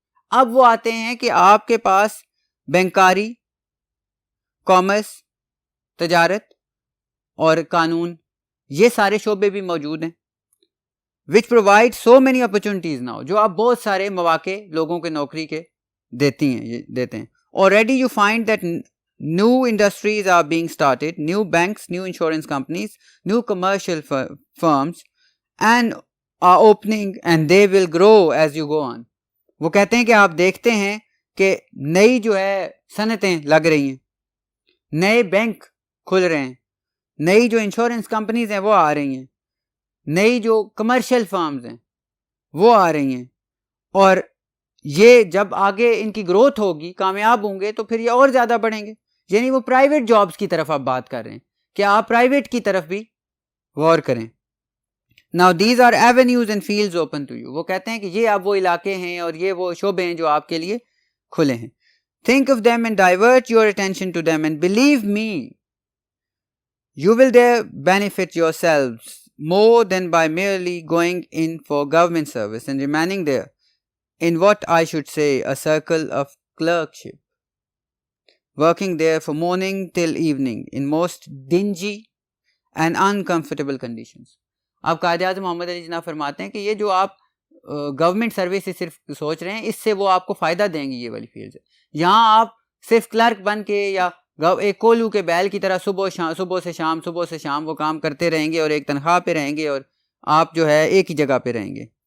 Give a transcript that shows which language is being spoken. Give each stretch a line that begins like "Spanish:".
Urdu: اب وہ آتے ہیں کہ آپ کے پاس بینکاری، کامرس، تجارت اور قانون، یہ سارے شعبے بھی موجود ہیں.
English: which provide so many opportunities now،
Urdu: جو آپ بہت سارے مواقع لوگوں کے نوکری کے دیتے ہیں.
English: already you find that new industries are being started, new banks, new insurance companies, new commercial firms and are opening and they will grow as you go on.
Urdu: وہ کہتے ہیں کہ آپ دیکھتے ہیں کہ نئی جو ہے صنعتیں لگ رہی ہیں، نئے بینک کھل رہے ہیں، نئی جو انشورنس کمپنیز ہیں وہ آ رہی ہیں، نئی جو کمرشل فارمز ہیں وہ آ رہی ہیں، اور یہ جب آگے ان کی گروتھ ہوگی، کامیاب ہوں گے تو پھر یہ اور زیادہ بڑھیں گے. یعنی وہ پرائیویٹ جابز کی طرف آپ بات کر رہے ہیں کہ آپ پرائیویٹ کی طرف بھی غور کریں.
English: Now these are avenues and fields open to you.
Urdu: وہ کہتے ہیں کہ یہ اب وہ علاقے ہیں اور یہ وہ شعبے ہیں جو آپ کے لیے کھلے ہیں.
English: Think of them and divert your attention to them and believe me, you will there benefit yourselves more than by merely going in for government service and remaining there in what I should say a circle of clerkship, working there from morning till evening in most dingy and uncomfortable conditions.
Urdu: اب قائد اعظم محمد علی جناح فرماتے ہیں کہ یہ جو آپ government service سے صرف سوچ رہے ہیں، اس سے وہ آپ کو فائدہ دیں گی یہ والی فیلڈ ہے. یہاں آپ صرف کلرک بن کے یا ایک کولو کے بیل کی طرح صبح سے شام وہ کام کرتے رہیں گے اور ایک تنخواہ پہ رہیں گے اور آپ جو ہے ایک ہی جگہ پہ رہیں گے.